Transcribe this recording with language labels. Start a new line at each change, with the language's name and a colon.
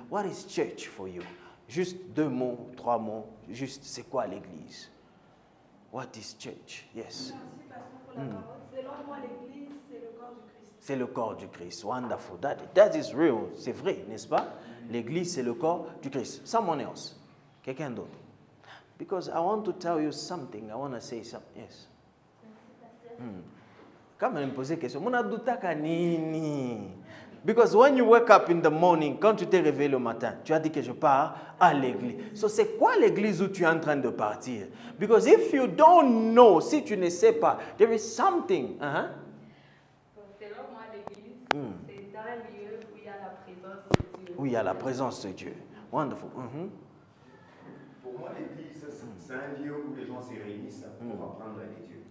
English: What is church for you?
French: Juste 2 mots, 3 mots, juste c'est quoi l'église?
English: What is church? Yes.
French: Selon moi, l'église, c'est le corps du Christ. C'est le corps du Christ.
English: Wonderful. That is real.
French: C'est vrai, n'est-ce pas? L'église, c'est le corps du Christ.
English: Someone else.
French: Quelqu'un d'autre.
English: Because I want to tell you something. I want to say something. Yes.
French: Quand même poser question.
Swahili: Mon adutaka nini?
English: Because when you wake up in the morning,
French: quand tu t'es réveillé le matin, tu as dit que je pars à l'église. So c'est quoi l'église où tu es en train de partir?
English: Because if you don't know,
French: si tu ne sais pas,
English: there is something.
French: Selon moi, l'église, c'est un lieu où il y a la présence de Dieu. Où il y a la présence de Dieu.
English: Wonderful.
French: Pour moi, l'église, c'est un lieu où les gens se réunissent pour apprendre les dieux.